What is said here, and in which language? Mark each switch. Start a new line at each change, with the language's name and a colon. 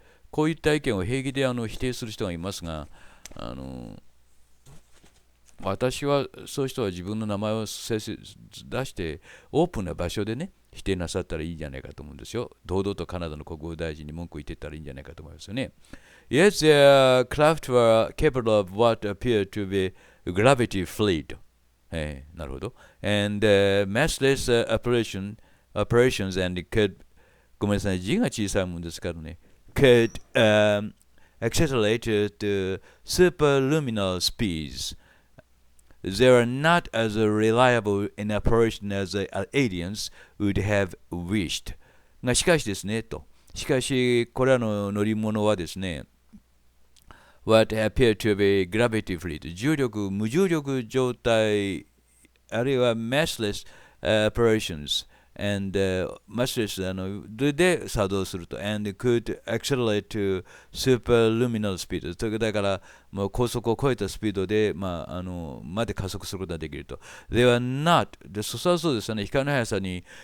Japanese: こういった意見を平気で否定する人がいますが、私はそういう人は自分の名前を出してオープンな場所でね否定なさったらいいんじゃないかと思うんですよ。堂々とカナダの国防大臣に文句言ってったらいいんじゃないかと思いますよね。
English: Yes, their craft were capable of what appeared to be gravity fleet.
Japanese: なるほど。
English: And massless operations and could
Japanese: ごめんなさい、字が小さいもんですからね。
English: could accelerate to superluminal speeds.They are not as reliable in operation as the aliens would have wished.
Japanese: がしかしですね、と。しかし、これらの乗り物はですね、
English: what appear to be gravity fleet、
Japanese: 無重力状態、あるいは
English: massless operations and massless
Japanese: で作動すると
English: and could accelerate to superluminal speed
Japanese: だからもう高速を超えたスピードでまで加速することができると
English: They are not
Japanese: でそうですね光の速さに